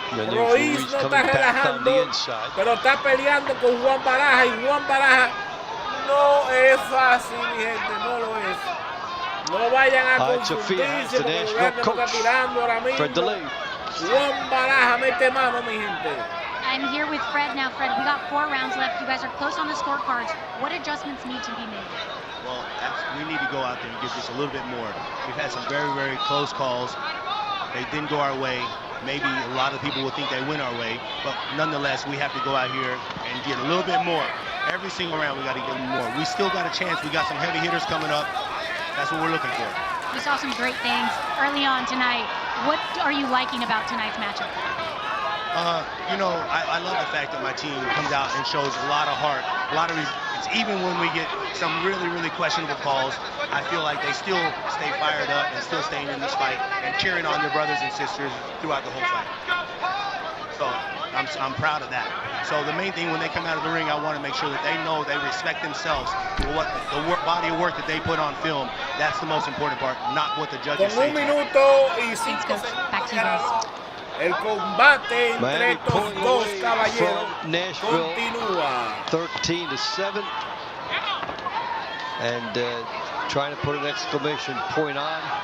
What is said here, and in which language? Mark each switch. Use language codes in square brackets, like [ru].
[es] Ruiz no está relajando, pero está peleando con Juan Baraja, y Juan Baraja no es fácil, mi gente, no lo es. No vayan a confundirse porque el gobierno está tirando ahora mismo. Juan Baraja mete mano, mi gente. [en] I'm here with Fred now. Fred, we got 4 rounds left. You guys are close on the scorecards. What adjustments need to be made? Well, we need to go out there and give this a little bit more. We've had some very, very close calls. They didn't go our way. Maybe a lot of people will think they went our way, but nonetheless, we have to go out here and get a little bit more. Every single round, we got to get more. We still got a chance. We got some heavy hitters coming up. That's what we're looking for. We saw some great things early on tonight. What are you liking about tonight's matchup? You know, I love the fact that my team comes out and shows a lot of heart, a lot of resistance. Even when we get some really, really questionable calls, I feel like they still stay fired up and still staying in this fight and cheering on their brothers and sisters throughout the whole fight. So I'm proud of that. So the main thing when they come out of the ring, I want to make sure that they know they respect themselves for what the body of work that they put on film. That's the most important part, not what the judges say. [es] Con 1 minuto y 5 segundos. El combate entre estos dos caballeros continúa. [en] 13-7, and trying to put an exclamation point on.